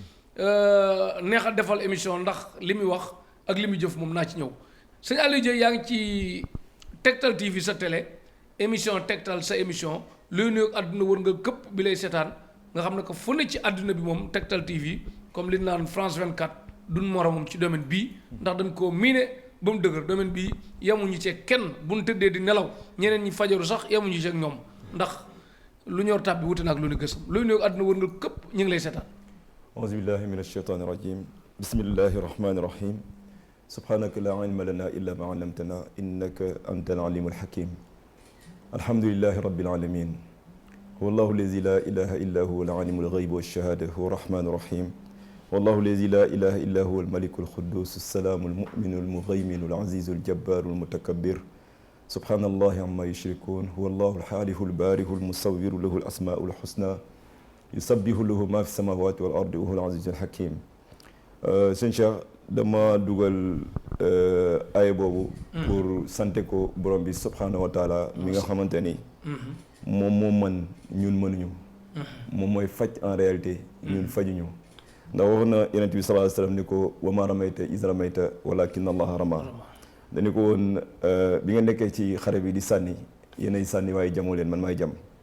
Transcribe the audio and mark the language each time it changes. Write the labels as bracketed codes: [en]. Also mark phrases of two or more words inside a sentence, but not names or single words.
[wo] neex a defal émission ndax li muy wax ak li muy jëf moom naa ci ñëw sëñ Aliou Dieye yaa ngi ci Tektal TV sa télé émission Tektal sa émission luy nuyoog àdduna wër nga këpp bi lay seetaan nga xam ne que fu ne ci àdduna bi moom Tektal TV comme li naan France 24 duñ moromam ci domaine bii ndax dañ koo miine ba mu dëgër domaine bii yemuñu ci kenn bu ñu tëddee di nelaw ñeneen ñi fajaru sax yemuñu ci ak ñoom ndax lu ñor tàbbi wuute na ak lu ne gësam luy nuyoog àdduna wër nga këpp ñu ngi lay seetaan [ar] أعوذ بالله من الشيطان الرجيم بسم الله الرحمن الرحيم سبحانك لا علم لنا إلا ما علمتنا إنك أنت العليم الحكيم الحمد لله رب العالمين هو الله الذي لا إله إلا هو العليم الغيب والشهادة هو الرحمن ar-rahim والله الذي لا إله إلا هو الملك القدوس السلام المؤمن المهيمن العزيز الجبار المتكبر سبحان الله عما يشركون هو الله الحالف البارئ المصور له الأسماء الحسنى يسبح له ما في السماوات والأرض وهو العزيز الحكيم [wo] sëñ Cheikh dama dugal aaya boobu pour sante ko borom bi [ar] سبحانه وتعالى [wo] mi nga xamante ni moom moo mën ñun mënuñu moom mooy faj [fr] en réalité [wo] ñun fajuñu ndax wax na yonent bi [ar] صلى الله عليه وسلم [wo] ni ko [ar] وما رميت إذ رميت ولكن الله رمى [wo] dañu ko woon bi nga nekkee ci xare bi di sànni yéenay sànni waaye jamoo leen man maay jam